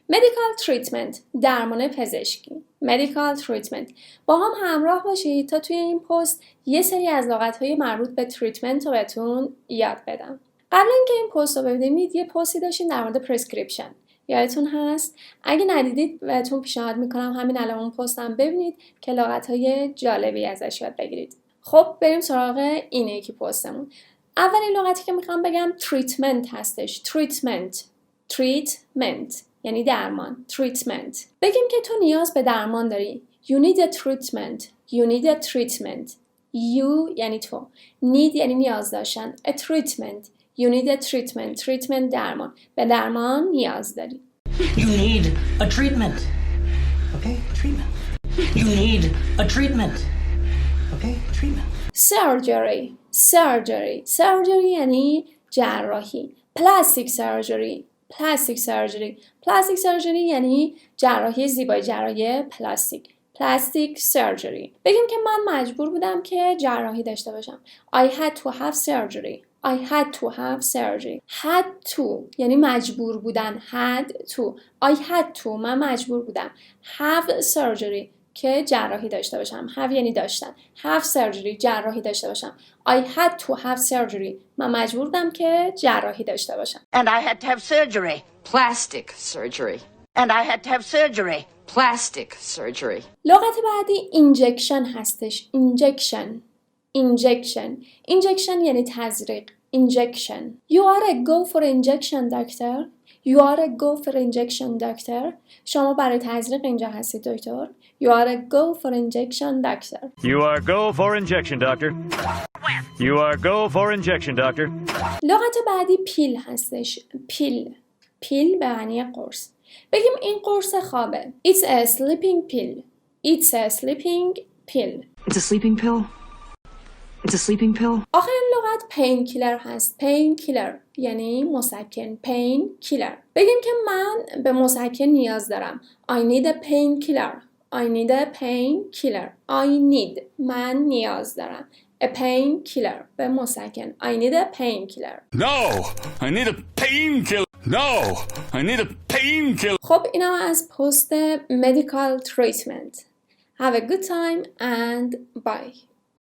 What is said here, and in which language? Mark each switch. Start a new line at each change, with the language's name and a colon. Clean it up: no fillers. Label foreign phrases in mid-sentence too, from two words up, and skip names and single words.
English: medical treatment
Persian: درمان پزشکی.
English: medical treatment.
Persian: با هم همراه باشید تا توی این پست یه سری از لغت‌های مربوط به تریتمنت رو بهتون یاد بدم. قبل اینکه این پست رو ببینید یه پستی داشتیم در مورد پرسکریپشن. یادتون هست؟ اگه ندیدید بهتون پیشنهاد میکنم همین الان اون پستم ببینید که لغت‌های جالبی ازش یاد بگیرید. خب بریم سراغ این یکی پستمون. اولین لغتی که میخوام بگم تریتمنت هستش. تریتمنت یعنی درمان. تریتمنت. بگیم که تو نیاز به درمان داری.
English: You need a treatment. You need a treatment. You
Persian: یعنی تو. Need یعنی نیاز داشتن.
English: A treatment. You need a treatment. Treatment درمان.
Persian: به درمان نیاز داری.
English: You need a treatment. Okay, treatment. You need a treatment. Okay, treatment.
Persian: Surgery یعنی جراحی.
English: Plastic surgery
Persian: یعنی جراحی زیبایی، جراحی پلاستیک.
English: Plastic surgery.
Persian: بگیم که من مجبور بودم که جراحی داشته باشم.
English: I had to have surgery. Had to
Persian: یعنی مجبور بودن.
English: I had to
Persian: من مجبور بودم.
English: Have surgery
Persian: که جراحی داشته باشم. Have یعنی داشتن.
English: Have surgery
Persian: جراحی داشته باشم.
English: I had to have surgery
Persian: من مجبور بودم که جراحی داشته باشم.
English: And I had to have surgery. Plastic surgery. And I had to have surgery. Plastic surgery.
Persian: لغت بعدی injection هستش. Injection یعنی تزریق.
English: Injection. You are a go for injection doctor.
Persian: شما برای تزریق اینجا هستید دکتر.
English: You are a go for injection doctor.
Persian: لغت بعدی پیل هستش. پیل به معنی قرص. بگیم این قرص خوابه.
English: It's a sleeping pill. It's a sleeping pill.
Persian: آخرین لغت painkiller هست. Painkiller یعنی مسکن. Painkiller. بگیم که من به مسکن نیاز دارم.
English: I need a painkiller.
Persian: من نیاز دارم.
English: A painkiller
Persian: به مسکن.
English: I need a painkiller.
Persian: خب اینا از پست
English: medical treatment. Have a good time and bye.